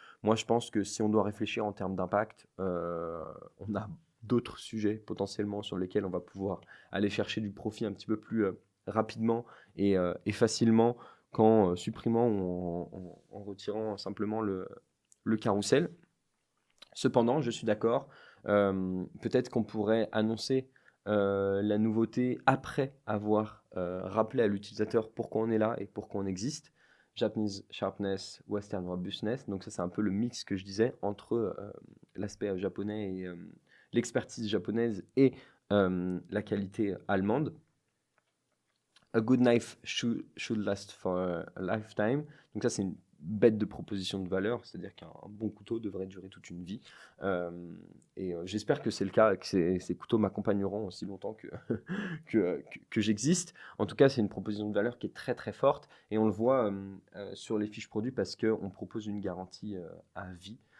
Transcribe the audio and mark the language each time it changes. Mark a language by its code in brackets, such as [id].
[fr] Moi, je pense que si on doit réfléchir en termes d'impact, on a d'autres sujets potentiellement sur lesquels on va pouvoir aller chercher du profit un petit peu plus rapidement et facilement qu'en supprimant ou en retirant simplement le carrousel. Cependant, je suis d'accord, peut-être qu'on pourrait annoncer la nouveauté après avoir rappelé à l'utilisateur pourquoi on est là et pourquoi on existe. [en] Japanese Sharpness, Western Robustness. [fr] Donc ça, c'est un peu le mix que je disais entre l'aspect japonais et l'expertise japonaise et la qualité allemande. [en] A good knife should last for a lifetime. [fr] Donc ça, c'est une bête de proposition de valeur, c'est-à-dire qu'un bon couteau devrait durer toute une vie. J'espère que c'est le cas, que ces couteaux m'accompagneront aussi longtemps que j'existe. En tout cas, c'est une proposition de valeur qui est très très forte, et on le voit sur les fiches produits parce qu'on propose une garantie à vie.